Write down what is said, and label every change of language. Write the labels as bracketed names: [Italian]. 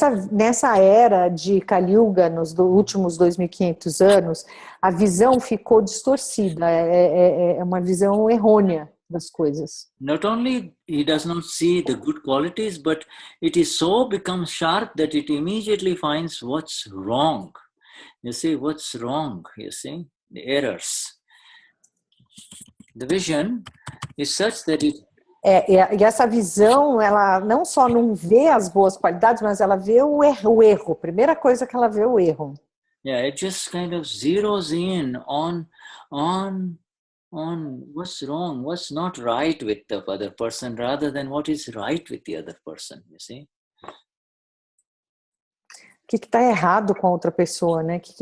[Portuguese] Nessa era de Kali Yuga, nos últimos 2.500 anos, a visão ficou distorcida, é uma visão errônea das coisas. [English] Not only he does not see the good qualities, but it is so become sharp that it immediately finds what's wrong. You see, what's wrong, you see, the errors. The vision is such that it... [Portuguese] E essa visão, ela não só não vê as boas qualidades, mas ela vê o erro. Primeira coisa que ela vê é o erro. [English] Yeah, it just kind of zeroes in on on what's wrong, what's not right with the other person, rather than what is right with the other person, you see. [Portuguese] O que está errado com a outra pessoa, né?